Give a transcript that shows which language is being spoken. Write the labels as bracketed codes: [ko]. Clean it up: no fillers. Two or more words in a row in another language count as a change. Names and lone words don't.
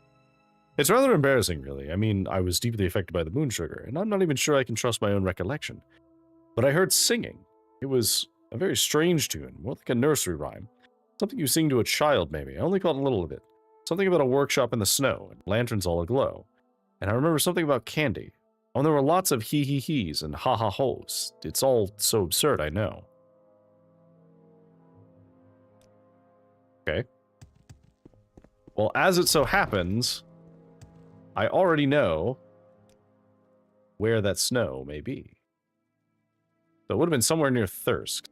[en] It's rather embarrassing, really. I mean, I was deeply affected by the Moonsugar, and I'm not even sure I can trust my own recollection. But I heard singing. It was a very strange tune, more like a nursery rhyme. Something you sing to a child, maybe. I only caught a little of it. Something about a workshop in the snow, and lanterns all aglow. And I remember something about candy. Oh, and there were lots of he-he-he's and ha-ha-ho's. It's all so absurd, I know. Okay. Well, as it so happens, I already know where that snow may be. So it would have been somewhere near Thirsk.